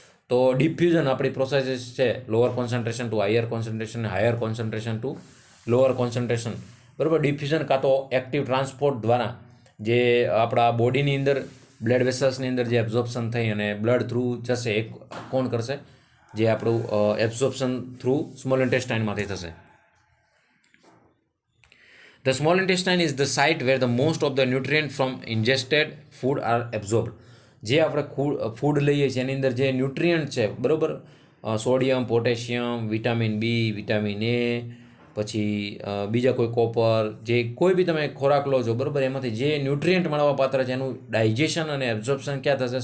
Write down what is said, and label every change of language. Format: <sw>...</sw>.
<gu>તો ડિફ્યુઝન આપણી પ્રોસેસીસ છે, lower concentration two higher concentration, higher concentration two lower concentration. બરાબર. ડિફ્યુઝન કાં તો એક્ટિવ ટ્રાન્સપોર્ટ દ્વારા જે આપણા બોડીની અંદર બ્લડ વેસલ્સની અંદર જે એબ્ઝોર્પ્શન થઈ અને બ્લડ થ્રુ જશે એ કોણ કરશે? જે આપણું એબ્ઝોર્પ્શન થ્રુ સ્મોલ ઇન્ટેસ્ટાઇનમાંથી થશે.</gu> <en>The small intestine is the site where the most of the nutrients from ingested food are absorbed.</en> <gu>જે આપણે ફૂડ લઈએ છીએ એની અંદર જે ન્યુટ્રિયન્ટ છે, બરાબર, sodium, potassium, vitamin B, vitamin A, પછી બીજા કોઈ કોપર, જે કોઈ બી તમે ખોરાક લો છો, બરાબર, એમાંથી જે ન્યુટ્રિયન્ટ મળવા પાત્ર છે એનું ડાયજેશન અને એબ્ઝોર્પ્શન ક્યાં થશે?</gu>